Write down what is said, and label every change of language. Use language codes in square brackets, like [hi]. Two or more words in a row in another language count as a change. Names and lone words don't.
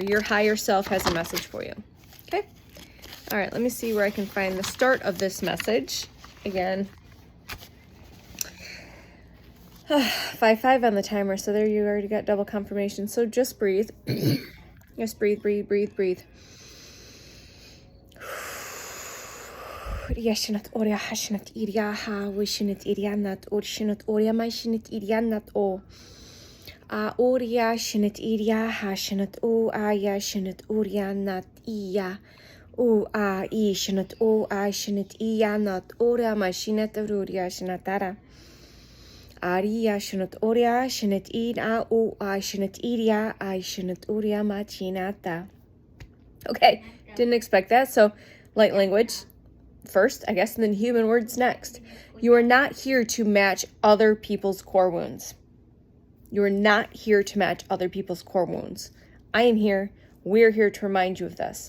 [en] Your higher self has a message for you. Okay? All right, let me see where I can find the start of this message. Again, 5-5 on the timer, so there you already got double confirmation. So just breathe. Just breathe, breathe, breathe, breathe. Yashinat Oria Hashinat Iriaha, Wishinit Irianat, Orshinat Oria Maishinit Irianat O. Oria Shinit Iriaha, Shinat O, Aya Shinit Orianat Iya. O I Shinat O, I Shinit Ianat, Oria Maishinat Auria Shinatara. Aria Shinat Oria, Shinit Ina O, I Shinit Iria, I Shinit Oria Machinata. Okay, didn't expect that, so light language first, I guess, and then human words next. You are not here to match other people's core wounds. You are not here to match other people's core wounds. I am here. We're here to remind you of this.